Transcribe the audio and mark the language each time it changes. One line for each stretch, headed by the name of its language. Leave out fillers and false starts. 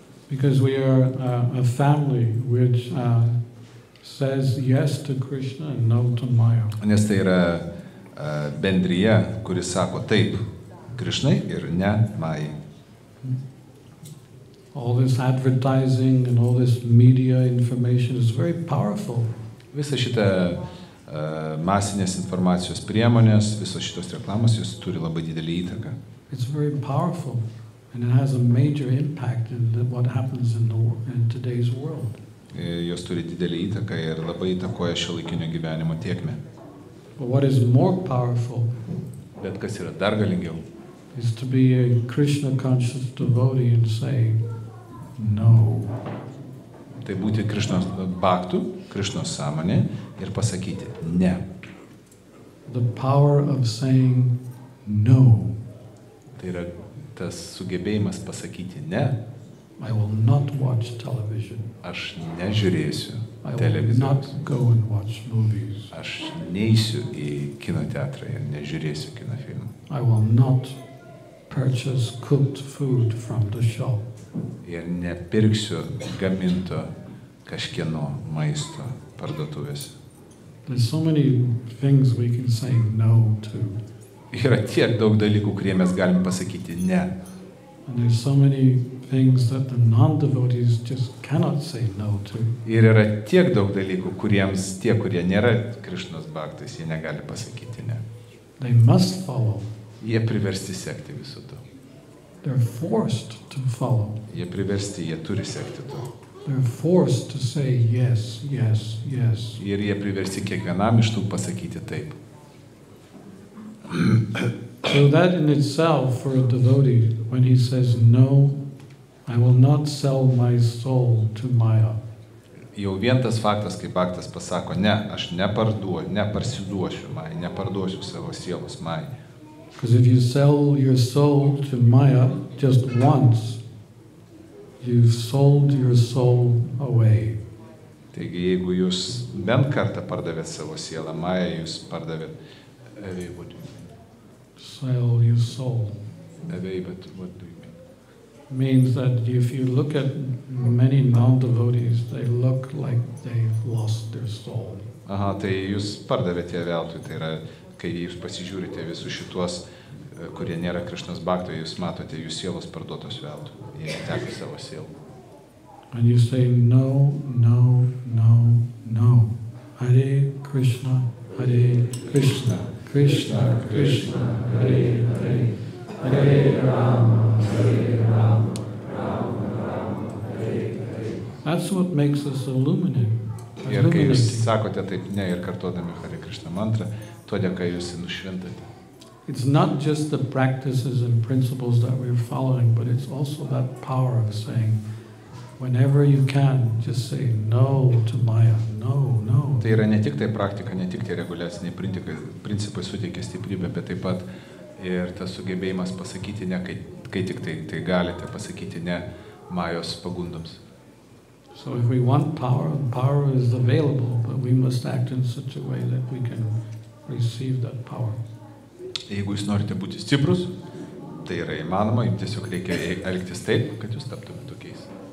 English: Because we are a family which says yes to Krishna and no to Maya.
Lithuanian: Nes tai yra bendrija, kuris sako taip Krišnai ir ne Majai.
English: All this advertising and all this media information is very powerful.
Lithuanian: Visa šita masinės informacijos priemonės, visos šitos reklamos, jos turi labai didelį įtaką.
English: It's very powerful and it has a major impact in what happens in today's world.
Lithuanian: Jos turi didelį įtaką ir labai įtakoja šiuolaikinio gyvenimo tėkmę.
English: But what is more powerful?
Lithuanian: Bet kas yra dar galingiau?
English: Is to be a Krishna conscious devotee and say no.
Lithuanian: Tai būti Krišnos bhaktų, Krišnos sąmonė ir pasakyti ne.
English: The power of saying no.
Lithuanian: Tai yra tas sugebėjimas pasakyti ne.
English: I will not watch television.
Lithuanian: Aš nežiūrėsiu
English: I
Lithuanian: televizoriaus.
English: will not go and watch movies.
Lithuanian: Aš neisiu į kino teatrą ir nežiūrėsiu kino filmų.
English: I will not purchase cooked food from the shop.
Lithuanian: Ir nepirksiu gaminto kažkieno maisto parduotuvėse.
English: There's so many things we can say no to.
Lithuanian: Yra tiek daug dalykų, kurie mes galim pasakyti ne.
English: And there's so many things that the non-devotees just cannot say no to.
Lithuanian: Ir yra tiek daug dalykų, kuriems tie, kurie nėra Krišnos bhaktais, jie negali pasakyti ne.
English: They must follow.
Lithuanian: Jie priversti sekti visu to.
English: They're forced to follow.
Lithuanian: Jie priversti, jie turi sekti to.
English: They're forced to say yes, yes, yes.
Lithuanian: Ir jie priversti kiekvienam iš tų pasakyti taip.
English: So that in itself, for a devotee, when he says no, I will not sell my soul to Maya.
Lithuanian: Jau vien tas faktas, kai bhaktas pasako, ne, aš neparsiduosiu Majai, neparduosiu savo sielos Majai.
English: Because if you sell your soul to Maya just once, you've sold your soul away.
Lithuanian: Taigi, jeigu jūs bent kartą pardavėt savo sielą Majai, jūs pardavėt
English: away, what do you mean? Sell your soul. Away, but what do you mean? Means that if you look at many non-devotees, they look like they've lost their soul.
Lithuanian: Aha, tai jūs pardavėte ją veltui, tai yra, kai jūs pasižiūrite visus šituos, kurie nėra Krišnos bhaktai, jūs matote jų sielos parduotos veltui, jie neteko savo sielų.
English: And you say no, no, no, no.
Sanskrit: Hare Krishna, Hare Krishna, Krishna, Krishna, Hare Hare, Hare Rama, Hare Rama, Rama Rama, Hare Hare.
English: That's what makes us illuminating.
Lithuanian: Ir kai jūs sakote taip ne ir kartuodami Hare Krishna mantrą, to dėka jūs nušventate.
English: It's not just the practices and principles that we're following, but it's also that power of saying, whenever you can, just say no to Maya, no, no.
Lithuanian: Tai yra ne tik tai praktika, ne tik tai reguliaciniai principai suteikia stiprybę, bet taip pat Ir tas sugebėjimas pasakyti ne, kai tik tai galite pasakyti ne Majos pagundoms.
English: So if we want power, power is available, but we must act in such a way that we can receive that power.
Lithuanian: Jeigu jūs norite būti stiprus, tai yra įmanoma, jums tiesiog reikia elgtis taip, kad jūs taptumėte tokiais.